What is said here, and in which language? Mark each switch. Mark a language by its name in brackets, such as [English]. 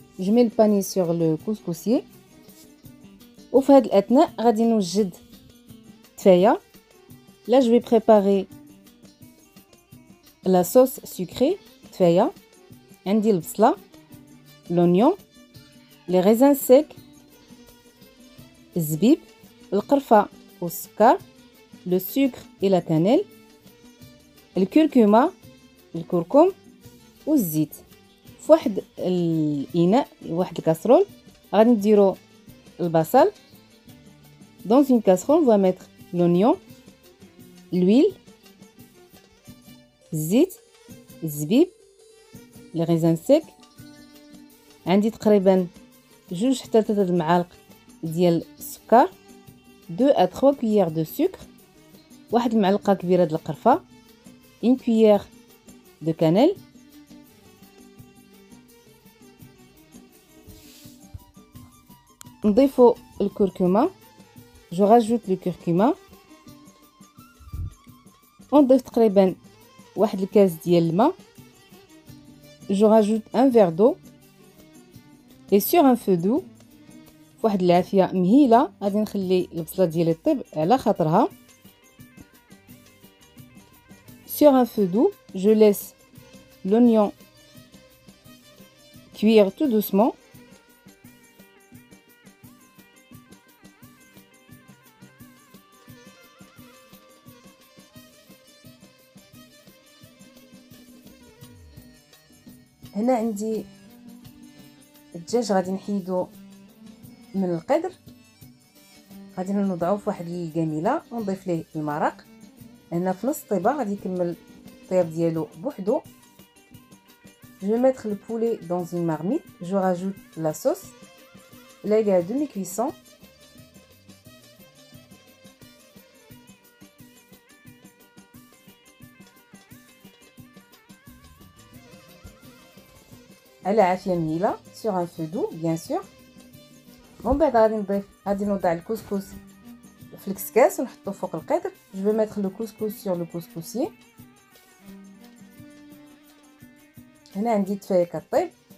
[French] Je mets le panier sur le couscousier. [Arabic] وفي هذا الاثناء غادي نوجد التفايه. [French] Là je vais préparer la sauce sucrée تفايه. [Arabic] عندي البصله، [French] l'oignon, les raisins secs, [Arabic] الزبيب، القرفه والسكر، [French] le sucre et la cannelle, [Arabic] الكركمه، الكركم والزيت. في واحد الاناء، واحد الكاسرول غادي نديرو البصل. [French] Dans une casserole, on va mettre l'oignon, l'huile, [Arabic] الزيت، الزبيب، [French] les raisins secs. [Arabic] عندي تقريبا 2 حتى 3 المعالق ديال السكر، [French] 2 à 3 cuillères de sucre، [Arabic] واحد المعلقه كبيره د القرفه، [French] une cuillère de cannelle. [Arabic] نضيفو الكركمه. [French] Je rajoute le curcuma. [Arabic] ونضيف تقريبا واحد الكاس ديال الماء. [French] Je rajoute un verre d'eau et sur un feu doux. [Arabic] فواحد العافيه مهيله غادي نخلي البصله ديالي طيب على خاطرها. [French] Sur un feu doux, je laisse l'oignon cuire tout doucement. [Arabic] هنا عندي الدجاج غادي نحيدو من القدر، غادي نوضعوه في واحد القاميله ونضيف ليه المرق. هنا في نص الطيبه غادي يكمل الطياب ديالو بوحدو. [French] Je vais mettre le poulet dans une marmite. Je rajoute la sauce. Là il y a demi-cuisson. [Arabic] على عافية مهيلة [French] sur un feu doux bien sûr. [Arabic] ومن بعد غادي نوضع الكسكس في الكسكاس ونحطو فوق القدر. [French] جو في ميتر لو كسكس سور لو كسكسي. [Arabic] هنا عندي التفايه كطيب.